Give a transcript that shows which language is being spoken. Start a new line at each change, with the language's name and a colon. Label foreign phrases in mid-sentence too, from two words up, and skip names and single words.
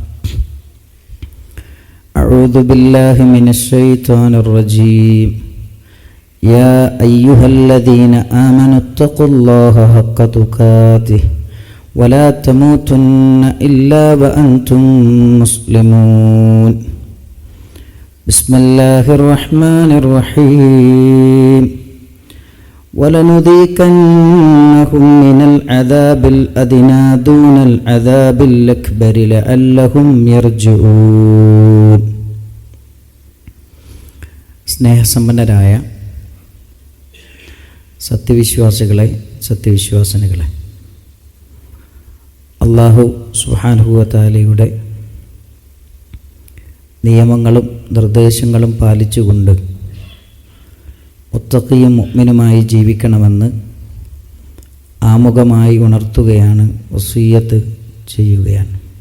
Arabic: أعوذ بالله من الشيطان الرجيم يا أيها الذين آمنوا اتقوا الله حق تقاته ولا تموتن إلا وأنتم مسلمون بسم الله الرحمن الرحيم ولنذيقنهم من العذاب الأدنى دون العذاب الأكبر لعلهم يرجعون.
Malayalam: സ്നേഹസമ്പന്നരായ സത്യവിശ്വാസികളെ, സത്യവിശ്വാസിനികളെ,
Arabic: الله سبحانه وتعالى
Malayalam: നിയമങ്ങളും നിർദ്ദേശങ്ങളും പാലിച്ചുകൊണ്ട് മുത്തഖിയും മുഅ്മിനുമായി ജീവിക്കണമെന്ന് ആമുഖമായി ഉണർത്തുകയാണ്, വസിയ്യത്ത് ചെയ്യുകയാണ്.